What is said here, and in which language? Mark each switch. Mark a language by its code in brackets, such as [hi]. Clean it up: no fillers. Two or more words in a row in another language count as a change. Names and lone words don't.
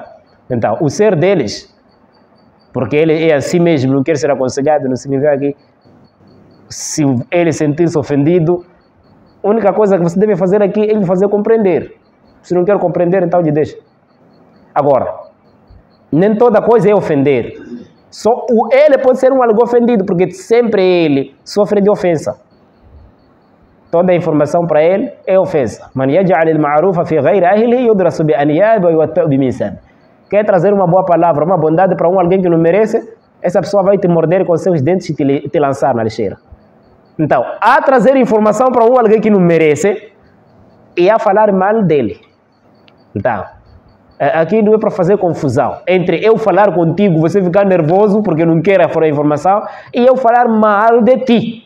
[pt] Então, o ser deles, porque ele é assim mesmo, não quer ser aconselhado, não significa que se ele sentir-se ofendido, a única coisa que você deve fazer aqui é lhe fazer compreender. Se não quer compreender, então lhe deixa. Agora, nem toda coisa é ofender. Só ele pode ser um algo ofendido, porque sempre ele sofre de ofensa. Toda a informação para ele é ofensa. [ar] من يجعل المعروف في غير أهله يضرس بأنياب ويوطأ بمنسم. [pt] Quer trazer uma boa palavra, uma bondade para alguém que não merece, essa pessoa vai te morder com seus dentes e te lançar na lixeira. Então, a trazer informação para alguém que não merece e a falar mal dele. Então, aqui não é para fazer confusão entre eu falar contigo, você ficar nervoso porque não quer a informação, e eu falar mal de ti.